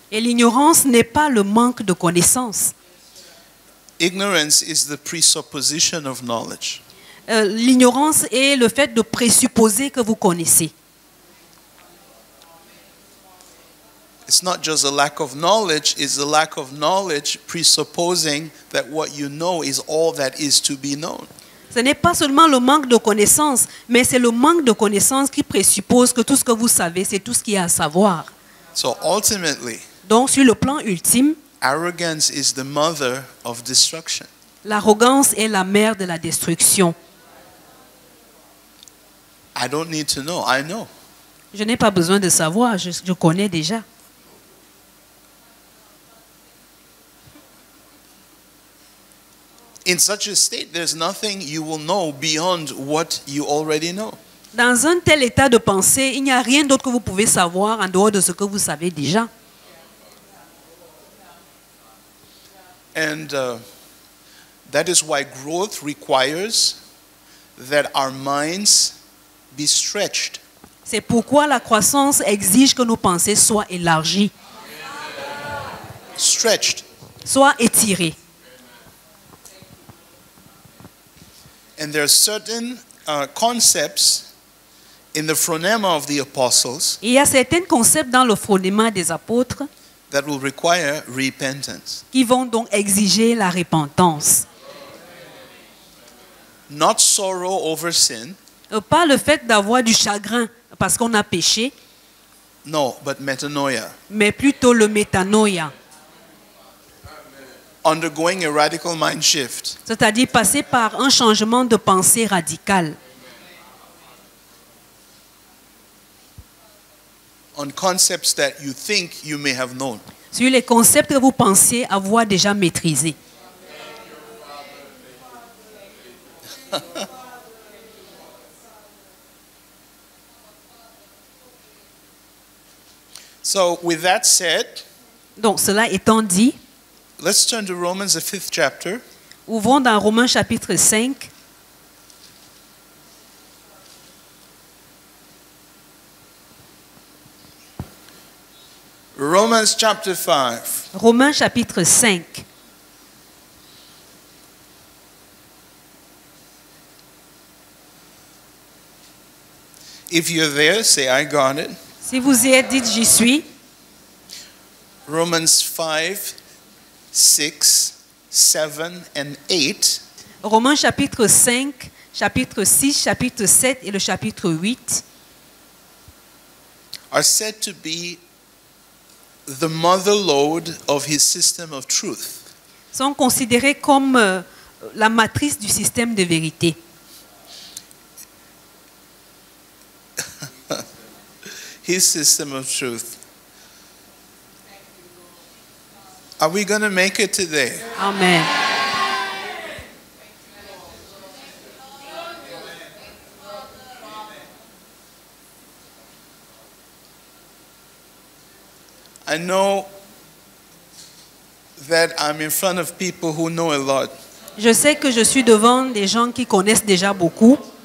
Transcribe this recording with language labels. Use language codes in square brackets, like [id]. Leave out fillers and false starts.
[fr] Et l'ignorance n'est pas le manque de connaissances. [en] Ignorance is the presupposition of knowledge. [fr] L'ignorance est le fait de présupposer que vous connaissez. [en] It's not just a lack of knowledge, it's a lack of knowledge presupposing that what you know is all that is to be known. [fr] Ce n'est pas seulement le manque de connaissances, mais c'est le manque de connaissances qui présuppose que tout ce que vous savez, c'est tout ce qu'il y a à savoir. [en] So ultimately, [fr] Donc, sur le plan ultime, [en] arrogance is the mother of destruction. [fr] l'arrogance est la mère de la destruction. [en] I don't need to know, I know. [fr] Je n'ai pas besoin de savoir, je connais déjà. [en] In such a state, there's nothing you will know beyond what you already know. [fr] Dans un tel état de pensée, il n'y a rien d'autre que vous pouvez savoir en dehors de ce que vous savez déjà. [en] And that is why growth requires that our minds be stretched. [fr] C'est pourquoi la croissance exige que nos pensées soient élargies, [en] Stretched. [fr] soient étirées. [en] And there are certain concepts in the phronema of the apostles [fr] Et il y a certains concepts dans le phronema des apôtres [en] that will require repentance. [fr] qui vont donc exiger la repentance. [en] Not sorrow over sin, [fr] Pas le fait d'avoir du chagrin parce qu'on a péché, [en] no, but metanoia. [fr] mais plutôt le métanoïa, [en] Undergoing a radical mind shift. [fr] c'est-à-dire passer par un changement de pensée radical [en] On concepts that you think you may have known. [fr] sur les concepts que vous pensiez avoir déjà maîtrisés. [en] So, with that said, [fr] Donc, cela étant dit, [en] let's turn to Romans, the 5th chapter. [fr] ouvrons dans Romains chapitre 5. [en] Romans chapter 5. [fr] Romains chapitre 5. [en] If you're there, say, I got it. [fr] Si vous y êtes, dites j'y suis. [en] Romans 5, 6, 7, and 8 [fr] Romains chapitre 5, chapitre 6, chapitre 7 et le chapitre 8 [en] are said to be the mother lode of his system of truth. [fr] sont considérés comme la matrice du système de vérité. [en] His system of truth. Are we going to make it today? Amen. I know that I'm in front of people who know a lot. [fr] Je sais que je suis devant des gens qui connaissent déjà beaucoup.